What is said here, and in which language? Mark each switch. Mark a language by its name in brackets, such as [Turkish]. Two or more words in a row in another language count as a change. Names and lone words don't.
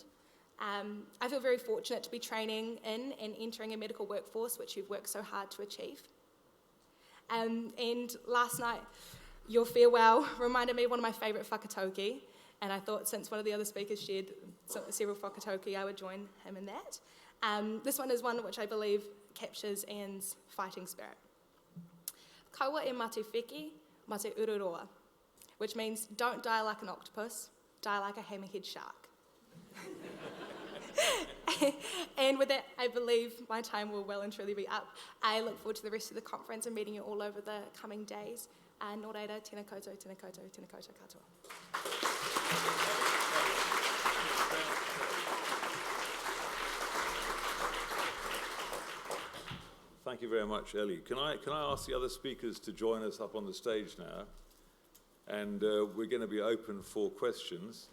[English] I feel very fortunate to be training in and entering a medical workforce, which you've worked so hard to achieve. And last night, your farewell reminded me of one of my favourite whakatauki, and I thought since one of the other speakers shared several whakatauki, I would join him in that. This one is one which I believe captures Ian's fighting spirit. [Māori] Kaua e mate whiki, mate ururoa, [English] which means don't die like an octopus, die like a hammerhead shark. And with that, I believe my time will well and truly be up. I look forward to the rest of the conference and meeting you all over the coming days. [Māori] Nō reira, tēnā koutou, tēnā koutou, tēnā koutou katoa. [English] Thank you very much, Ellie. Can I ask the other speakers to join us up on the stage now? And we're going to be open for questions.